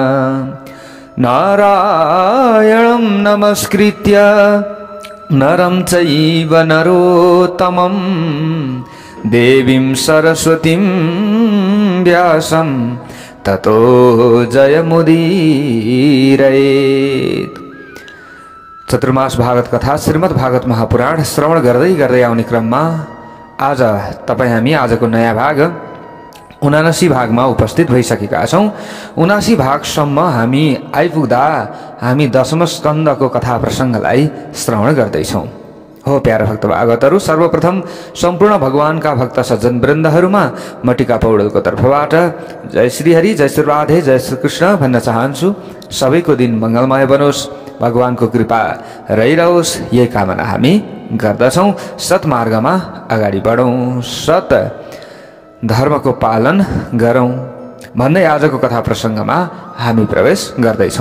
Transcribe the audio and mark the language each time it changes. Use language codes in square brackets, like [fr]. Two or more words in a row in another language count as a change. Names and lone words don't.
[sa] नारायणं नमस्कृत्य नरं चैव नरोत्तमं देवीं सरस्वतीं व्यासं ततो जयमुदीरयेत्। [ne] चतुर्मास भागवत कथा श्रीमद् भागवत महापुराण श्रवण गर्दै गर्दै आउने क्रममा आज हामी आजको नयाँ भाग 79 भागमा उपस्थित भइसकेका छौं। 79 भागसम्म हामी आइपुग्दा हामी दशम स्कन्धको कथा प्रसङ्गलाई श्रवण गर्दैछौं। हो प्यारा भक्त भागवतहरू, सर्वप्रथम सम्पूर्ण भगवानका भक्त सज्जन वृन्दहरूमा म टीका पौडेलको तर्फबाट जय श्री हरि, जय श्री राधे, जय श्री कृष्ण भन्न चाहन्छु। सबैको दिन मङ्गलमय बनोस्, भगवानको कृपा रहिरहोस्, यही कामना हामी गर्दछौं। सत्मार्गमा अगाडि बढौं, सत धर्मको पालन गरौं भन्दै आजको कथा प्रसङ्गमा हामी प्रवेश गर्दैछौं।